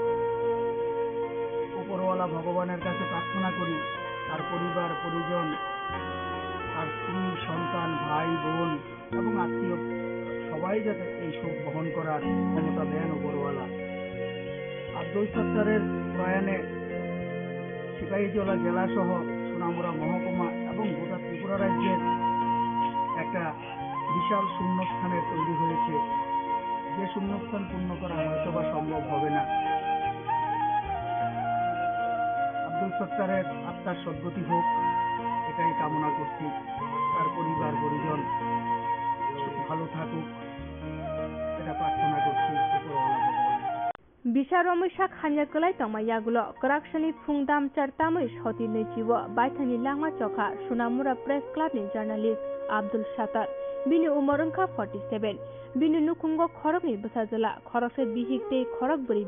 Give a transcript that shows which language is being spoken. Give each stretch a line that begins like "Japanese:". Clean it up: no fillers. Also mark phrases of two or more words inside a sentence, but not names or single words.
Bangla: উপরওয়ালা ভগবানের কাছে প্রার্থনা করি তার পরিবার পরিজন তার স্ত্রী সন্তান ভাই বোন এবং আত্মীয় সবাই যাতে এই শোক বহন করার ক্ষমতা দেন উপরওয়ালা আব্দুল সত্তারের প্রয়াণে সিপাহীজলা জেলা সহ সোনামুড়া মহকুমা এবং গোটা ত্রিপুরা রাজ্যের একটা বিশাল শূন্যস্থানের তৈরি হয়েছে যে শূন্যস্থান পূর্ণ করা হয়তো বা সম্ভব হবে না আব্দুল সত্তারের আত্মার সদ্গতি হোক এটাই কামনা করছি তার পরিবার পরিজন ভালো থাকুক এটা প্রার্থনা করছি উপরওয়ালা ভগবান
Kok Borok: Bisaromisa khanyaklai tongmayagulo koraksani phungdam chartamui soti neichibo baithani langma chokha Sonamura Press Club ni journalist Abdul Satar bini umar wngkha 47 bini nukhungo khorokni bwsajala khoroksa bihik tei khorok bwri